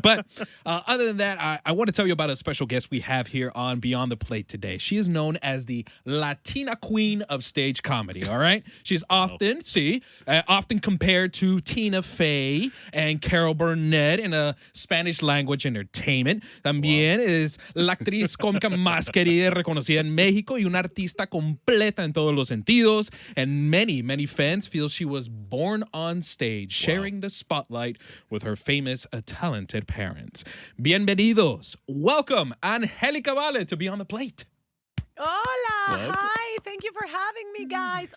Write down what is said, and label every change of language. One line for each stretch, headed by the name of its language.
English: But other than that, I want to tell you about a special guest we have here on Beyond the Plate today. She is known as the Latina queen of stage comedy, all right? She's often compared to Tina Fey and Carol Burnett in a Spanish language entertainment.
Spanish: También es la actriz cómica más querida y reconocida en México y una artista completa en todos los sentidos.
English: And many, many fans feel she was born on stage, sharing the spotlight with her famous, talented parents. Bienvenidos. Welcome, Angelica Vale, to Be on the Plate.
Spanish: Hola,
English: Welcome. hi, thank you for having me, guys.